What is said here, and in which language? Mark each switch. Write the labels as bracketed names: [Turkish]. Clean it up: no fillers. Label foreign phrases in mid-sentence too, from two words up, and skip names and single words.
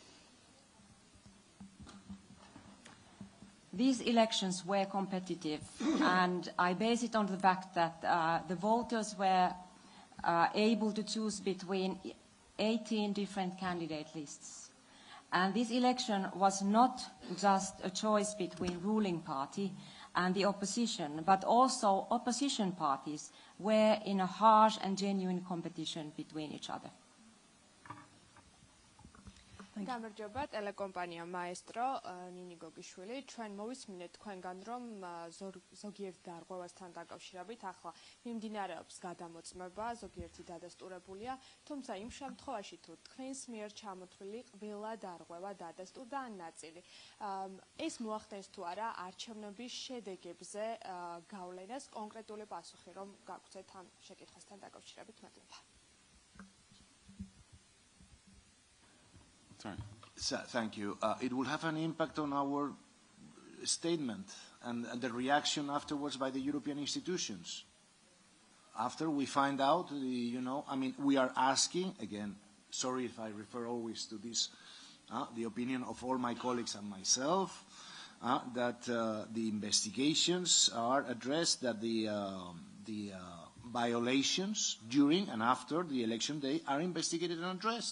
[English] These elections were competitive, and I base it on the fact that the voters were able to choose between 18 different candidate lists. And this election was not just a choice between ruling party and the opposition, but also opposition parties were in a harsh and genuine competition between each other. [Georgian] გამარჯობა, ტელეკომპანია მაესტრო, ნინი გოგიშვილი. ჩვენ მოვისმინეთ თქვენგან, რომ ზოგიერთ დარღვევასთან დაკავშირებით ახლა მიმდინარეობს გადამოწმება, ზოგიერთი დადასტურებულია, თუმცა იმ შემთხვევაში თუ თქვენს მიერ ჩამოთვლილი ყველა დარღვევა დადასტურდა ან ნაწილი. ეს მოახდენს თუ არა არჩევნების შედეგებზე გავლენას, კონკრეტული პასუხი რომ გაგვცეთ ამ შეკითხვასთან დაკავშირებით. მადლობა. [English] Thank you. It will have an impact on our statement and the reaction afterwards by the European institutions. After we find out, we are asking, again, sorry if I refer always to this, the opinion of all my colleagues and myself, that the investigations are addressed, that the violations during and after the election day are investigated and addressed.